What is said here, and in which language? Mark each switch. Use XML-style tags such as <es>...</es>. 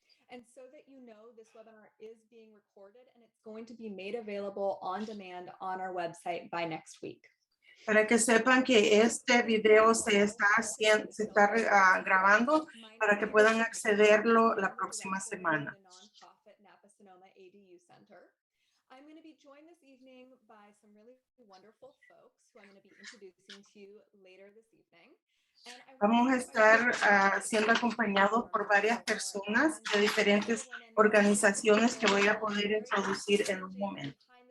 <en>And so that you know, this webinar is being recorded and it's going to be made available on demand on our website by next week.</en> <es>Para que sepan que este video se está grabando para que puedan accederlo la próxima semana.</es> <en>I'm going to be joined this evening by some really wonderful folks who I'm going to be introducing to you later this evening.</en> <es>Vamos a estar siendo acompañados por varias personas de diferentes organizaciones que voy a poder introducir en un momento.</es>